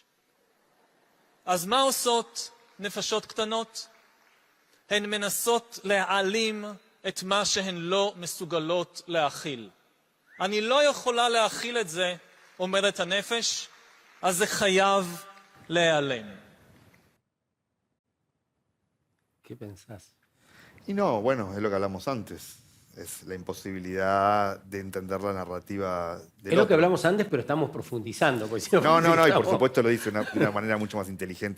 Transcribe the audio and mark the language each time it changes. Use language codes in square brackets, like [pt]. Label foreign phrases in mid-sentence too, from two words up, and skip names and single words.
[he] אז מה עושות נפשות קטנות? הן מנסות להעלים את מה שהן לא מסוגלות להכיל. אני לא יכולה להכיל את זה, אומרת הנפש, אז זה חייב להיעלם. [es] ¿Qué pensás? Y no, bueno, es lo que hablamos antes. Es la imposibilidad de entender la narrativa del Es lo que otro. hablamos antes, pero estamos profundizando. Porque si No, y por profundizamos- supuesto lo dice de una manera mucho más inteligente.